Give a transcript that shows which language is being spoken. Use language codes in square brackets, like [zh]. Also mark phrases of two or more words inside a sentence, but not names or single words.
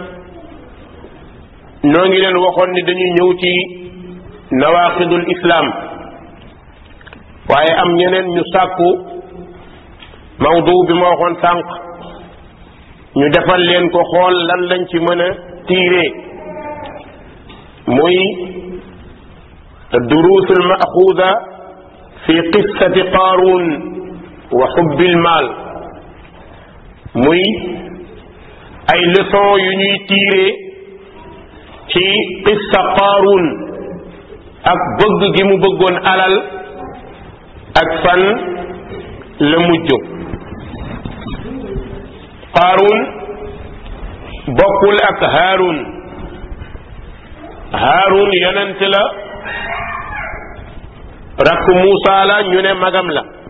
[wo] noo ngi leen waxoon ni dañuy ñëw ci [ar] نواقض الإسلام [wo] waaye am ñeneen ñu sàkku mawdu bi ma waxoon sànq ñu defal leen ko xool lan lañ ci mën a tiiree muy [ar] الدروس المأخوذة في قصة قارون وحب المال [wo] muy ay leçon yu ñuy tiire ci qissa Qaaruun ak bëgg gi mu bëggoon alal ak fan la mujj Qaaruun bokkul ak Haaruun yonent la rakk Muusa la ñu ne magam la